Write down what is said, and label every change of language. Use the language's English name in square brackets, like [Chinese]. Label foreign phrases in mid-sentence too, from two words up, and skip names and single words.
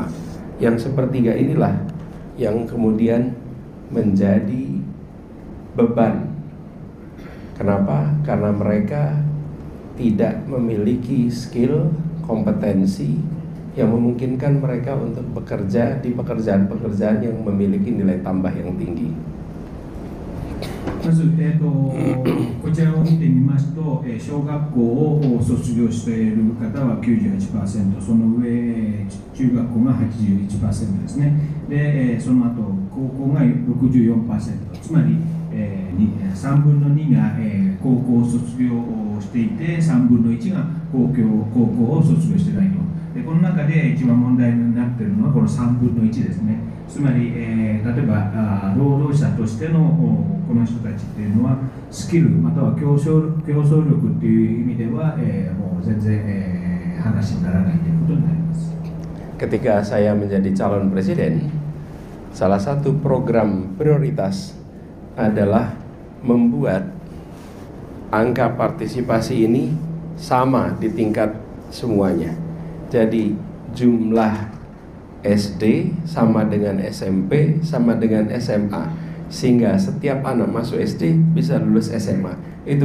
[Indonesian] Yang 1/3 inilah yang kemudian menjadi beban. Kenapa? Karena mereka tidak memiliki skill, kompetensi yang memungkinkan mereka untuk bekerja di pekerjaan-pekerjaan yang memiliki nilai tambah yang tinggi. [Japanese] まず、こちらを見てみますと、小学校を卒業している方は 98%、その上中学校が 81% ですね。で、その後高校が 64%、つまり、3分の2が、高校を卒業していて、3分の1が高校を卒業していないと。で、この中で一番問題になっているのはこの3分の1ですね。つまり、例えば労働者としてのこの人たちっていうのはスキルまたは競争力っていう意味では、もう全然、話にならないということになります。 [Indonesian] Ketika saya menjadi calon presiden, salah satu program prioritas adalah membuat angka partisipasi ini sama di tingkat semuanya. Jadi jumlah SD sama dengan SMP sama dengan SMA, sehingga setiap anak masuk SD bisa lulus SMA.